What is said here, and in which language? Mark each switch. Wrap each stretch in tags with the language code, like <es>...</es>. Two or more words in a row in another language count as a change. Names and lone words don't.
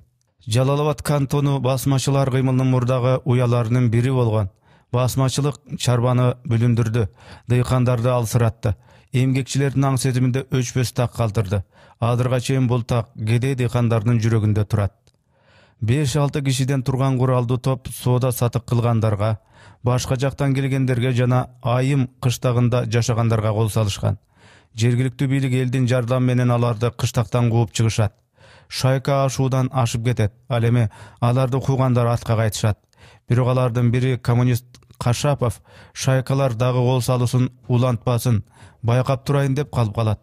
<ky>Жалалабад кантону басмачылар кыймылынын мурдагы уяларынын бири болгон. Басмачылык чарбаны бүлүндүрдү, дыйкандарды алсыратты. Эмгекчилердин аң сезиминде өчпөс так калтырды. Азырга чейин бул так кедей дыйкандардын жүрөгүндө турат. 5-6 kişiden turgan kuraldı top soda satык kılгандарга, başka жактан келгендерге жана айым кыштагында жашагандарга кол салышкан. Жергиликтүү бийлик элдин жардам менен аларды кыштактан кууп чыгышат. Шайка ашуудан ашып кетет. Ал эми аларды куугандар атка кайтышат. Бирок алардын бири коммунист Кашапов шайкалар дагы кол салусын улантпасын, байкап турайын деп калып калат.</ky>